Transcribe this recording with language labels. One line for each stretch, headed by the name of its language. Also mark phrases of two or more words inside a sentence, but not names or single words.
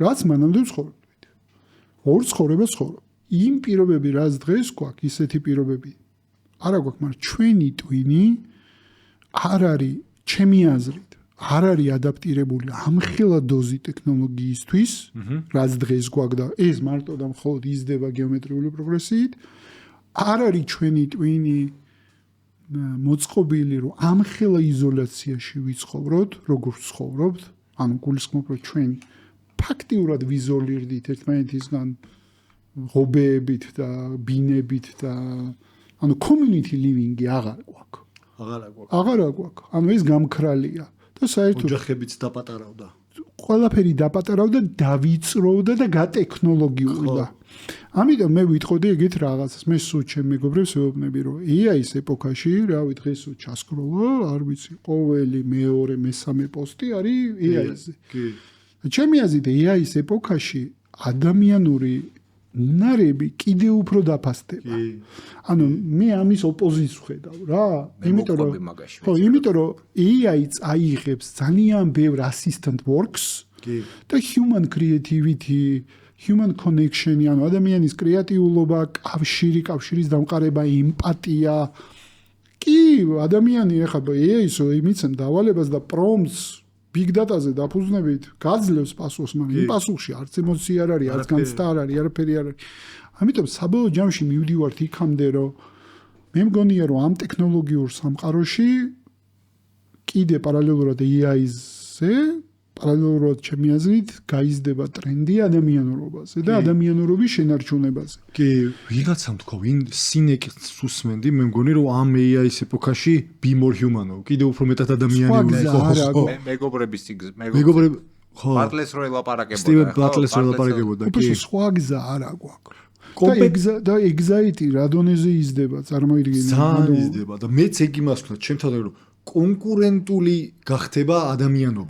Georgian: ორ ცხოვრებას ვცხოვრობთ. იმ პირობები, რაც დღეს გვაქვს, ისეთი პირობები არა გვაქვს, მაგრამ ჩვენი ტვინი არ არის ჩემი აზრით არ არის ადაპტირებული ამხელა დოზი ტექნოლოგიისთვის, რაც დღეს გვაქვს და ეს მარტო და მხოლოდ იზრდება გეომეტრიული პროგრესიით, არ არის ჩვენი ტვინი მოწყობილი, რომ ამხელა იზოლაციაში ვიცხოვროთ, როგორ ცხოვრობთ, ანუ გულისხმობ, რომ ჩვენ ფაქტიურად ვიზოლირდით ერთმანეთისგან ღობეებით და ბინებით და ანუ
English: community living-
Georgian: ი აღარ გვაქვს. აღარ გვაქვს. ანუ ეს გამქრალია. და საერთოდ ოჯახებიც დაპატარავდა. ყველაფერი დაპატარავდა, დავიწროვდა და გატექნოლოგიურდა. ამიტომ მე ვიტყოდი ეგეთ რაღაცას. მე სულ ჩემ მეგობრებს ვეუბნები, რომ AI-ის ეპოქაში, რავი დღეს ჩასკროლა, არ ვიცი, ყოველი მეორე, მესამე პოსტი არის AI-ზე. კი. ჩემი აზრით AI-ის ეპოქაში ადამიანური უნარები კიდე უფრო დაფასდება. ანუ მე ამის ოპოზიციას ვხედავ რა. იმიტომ რომ AI წაიღებს ძალიან ბევრ
English: assistant works
Georgian: და
English: human creativity, human connection,
Georgian: ანუ ადამიანის კრეატიულობა, კავშირის დამყარება, ემპათია. კი, ადამიანი ეხლა AI-ს იმიცენ დავალებას და
English: prompts big data-
Georgian: ზე დაფუძნებით გაძლევს პასუხს, მაგრამ იმ პასუხში არც ემოცია არ არის, არც განცდა არ არის, არაფერი არ არის. ამიტომ საბოლოო ჯამში მივდივართ იქამდე, რომ მე მგონია, რომ ამ ტექნოლოგიურ სამყაროში კიდე პარალელურად AI-ზე, პარალელურად ჩემი აზრით, გაიზრდება ტრენდი ადამიანურობაზე და ადამიანურობის შენარჩუნებაზე. კი, ვიღაცამ თქვა, ვინ სინეკს უსმენდი, მე მგონი, რომ ამ AI-ის ეპოქაში
English: be more human,
Georgian: კიდე უფრო მეტად ადამიანური იყო. მეგობრების მეგობრები ხო. ბატლეს რო ელაპარაკებოდა. სტივენ ბატლეს რო ელაპარაკებოდა, კი. სხვა გზა არ აქვს. და anxiety რა დონეზე იზრდება, წარმოიდგინე. ძალიან იზრდება და მეც ეგ იმას ვთქვა, ჩემთან რომ კონკურენტული გახდება ადამიანობა.